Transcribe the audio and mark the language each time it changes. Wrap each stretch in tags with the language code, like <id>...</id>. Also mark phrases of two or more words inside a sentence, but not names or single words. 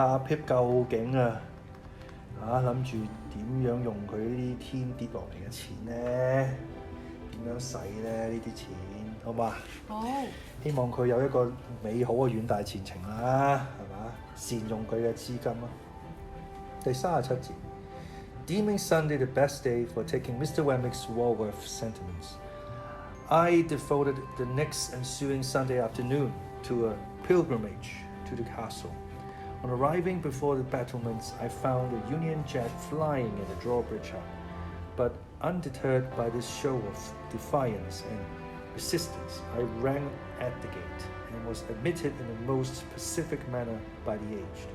<yue>阿 Pip 究竟諗住點樣用佢呢啲天跌落嚟嘅錢咧？點樣使咧？呢啲錢好嘛？好。希望佢有一個美好嘅遠大前程啦，係嘛？善用佢嘅資金啦。第37節</yue> <en>Deeming Sunday the best day for taking Mr. Wemmick's Walworth sentiments, I devoted the next ensuing Sunday afternoon to a pilgrimage to the castle. On arriving before the battlements, I found a Union Jack flying in the drawbridge up, but undeterred by this show of defiance and resistance, I rang at the gate and was admitted in the most pacific manner by the aged.</en>